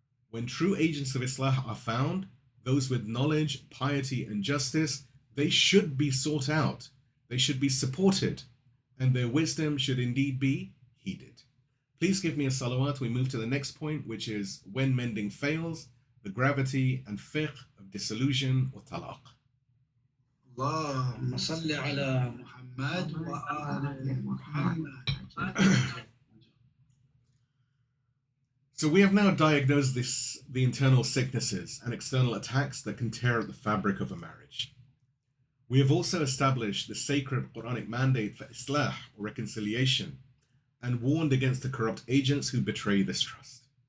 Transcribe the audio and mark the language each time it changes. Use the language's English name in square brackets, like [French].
[English] When true agents of Islah are found, those with knowledge, piety, and justice, they should be sought out, they should be supported, and their wisdom should indeed be heeded. Please give me a salawat. We move to the next point, which is when mending fails, the gravity and fiqh of disillusion or talaq. [Arabic] اللهم صل على محمد وآل محمد. [English] So we have now diagnosed the internal sicknesses and external attacks that can tear at the fabric of a marriage. We have also established the sacred Quranic mandate for islah or reconciliation and warned against the corrupt agents who betray this trust.